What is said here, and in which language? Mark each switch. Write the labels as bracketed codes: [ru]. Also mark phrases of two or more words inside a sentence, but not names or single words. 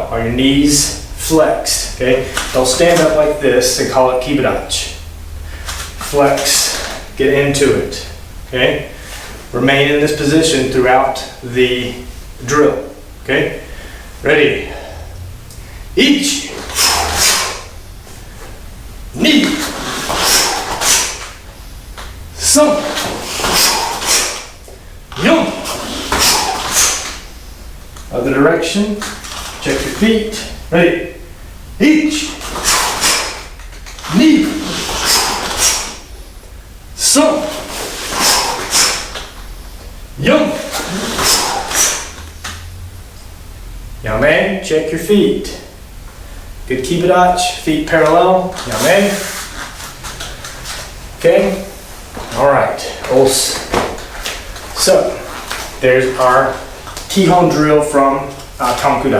[en] Are your knees flexed, okay? Don't stand up like this and call it kibadachi. Flex, get into it, okay? Remain in this position throughout the drill, okay? Ready. Ichi. Ni. [ja] San. Yon. [en] Other direction. Check your feet. Ready. Ichi. Ni. [ja] San. Yon. [en] Yame. Check your feet. Good kibadachi, feet parallel. Yame. Okay. All right. So there's our Kihon drill from Kankudai.